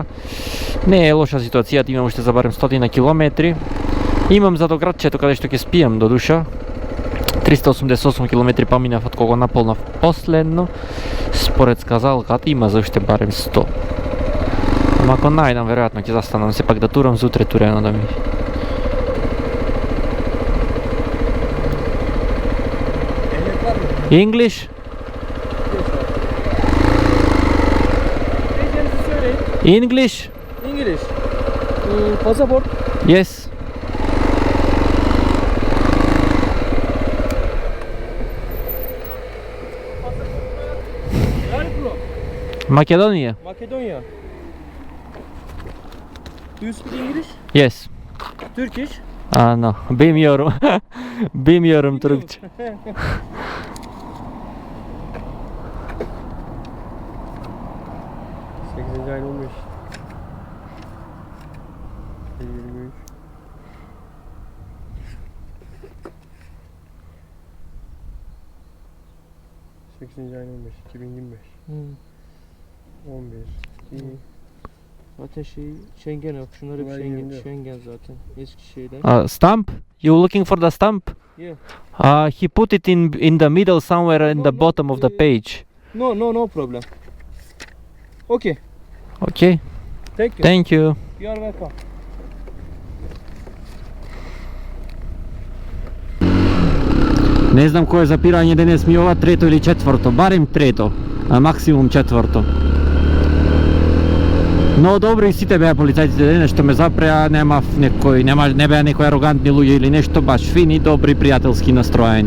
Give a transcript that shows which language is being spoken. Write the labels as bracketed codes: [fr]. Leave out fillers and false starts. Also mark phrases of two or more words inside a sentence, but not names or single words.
[mk] Не е лоша ситуацијата, имам уште за барем 100 километри. Имам за до градчето каде што ќе спијам до душа. 388 км поминав од кога наполнав последно. Според сказалката има за уште барем 100. Ама ако најдам, веројатно ќе застанам, сепак да турам за утре турено да ми. [en] English? English? English. Passport. Yes. Makedonia? Makedonya. Do you speak English? Yes. Turkish? No. [tr] Bilmiyorum. Bilmiyorum Türkçe. 8. ayın 15. 23. ayın 15. 2025. 11. İyi. Zaten Schengen yok. Şunlar hep Schengen zaten. Eski şeyler. [en] Stamp? You looking for the stamp? Yeah. He put it in the middle somewhere in the bottom of the page. No problem. Okay. Okay. Thank you. Thank you. You are welcome. [mk] Не знам кое запирање денес ми ова, трето или четврто, барем трето, а максимум четврто. Но добри сите беа полицајците денес што ме запреа, немав некој, не беа некои арогантни луѓе или нешто, баш фини, добри, пријателски настроени.